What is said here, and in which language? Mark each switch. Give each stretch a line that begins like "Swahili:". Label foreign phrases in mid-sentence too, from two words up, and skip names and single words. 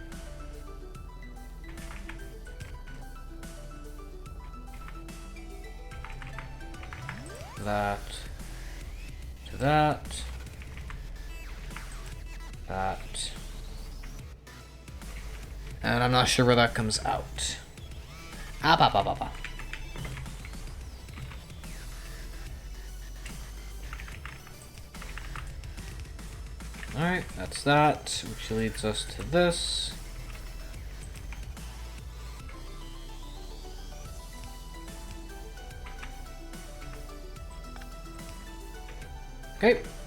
English: That to that. That. And I'm not sure where that comes out. Ah, ba, ba, ba, ba. Alright, that's that, which leads us to this. Okay.